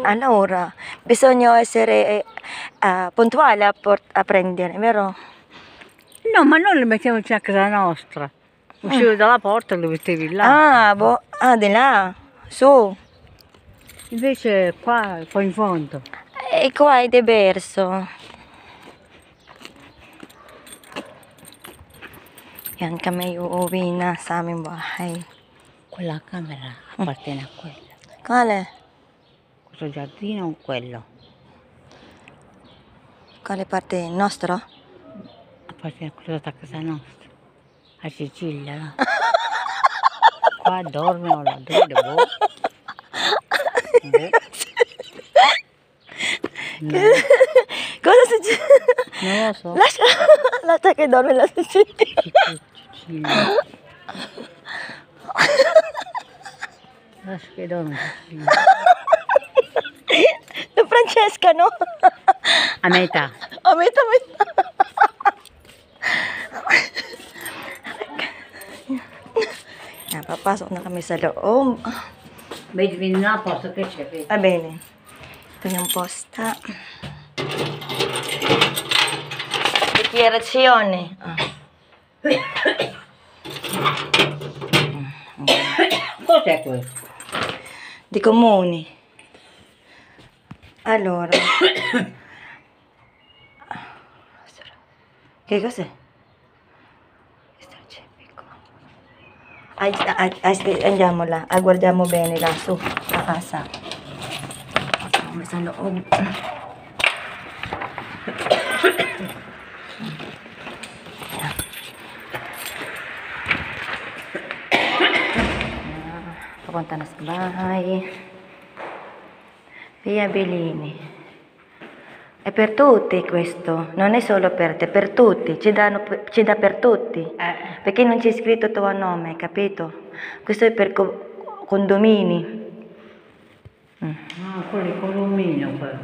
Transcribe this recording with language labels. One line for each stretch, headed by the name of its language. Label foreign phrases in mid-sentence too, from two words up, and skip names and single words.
Italian: Allora, bisogna essere puntuali a prendere, vero? No, ma noi le mettiamo a casa nostra. Uscivo dalla porta e le mettevi là. Di là, su. Invece qua, poi in fondo. E qua è diverso.
Filipino: Yan kami uuwi na sa aming bahay.
Italian: Quella camera appartiene a quella. Quale? Questo giardino o quello? Quale parte? Nostro? Appartiene a quello da casa nostra. A Sicilia, là. Qua dormono là dove, boh. Boh. No, Cosa succede? non lo so. Lascia che dorme la Sicilia. Sicilia. Lascia che dormo in Sicilia. La Francesca, no? A metà. A metà.
Filipino: Papasok na kami sa loob.
Italian: Vedi nella posta che c'è, vedi? Va bene.
Filipino: Ito yung posta. Dichiarazione.
Italian: Cos'è questo? Di comuni. Allora. Che cos'è? Andiamo là, guardiamo bene là su, a casa.
Filipino: Come sa loob. Papunta na sa bahay.
Italian: Via Bellini. È per tutti questo, non è solo per te, per tutti, ci dà per tutti. Perché non c'è scritto il tuo nome, capito? Questo è per condomini. Ah, quello è condominio quello.